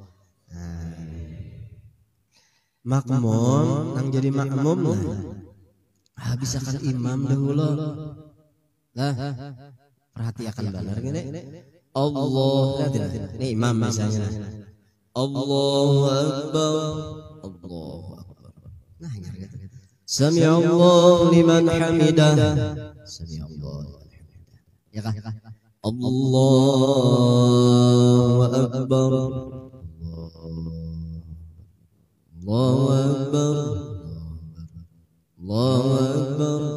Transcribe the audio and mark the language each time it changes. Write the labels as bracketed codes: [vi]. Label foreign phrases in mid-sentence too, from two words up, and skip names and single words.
[bjn] Makmum nang jadi makmum habis akan imam dahulu. Lah, perhatikan benar gini. Allah, ini imam misalnya. [ar] Allahu Akbar, Allahu Akbar. [bjn] Nah, gitu. [ar] Sami'allahu liman hamidah, Sami'allahu liman hamidah. [bjn] Ya kah? [ar] Allahu Akbar, Allahu Akbar, Allahu Akbar.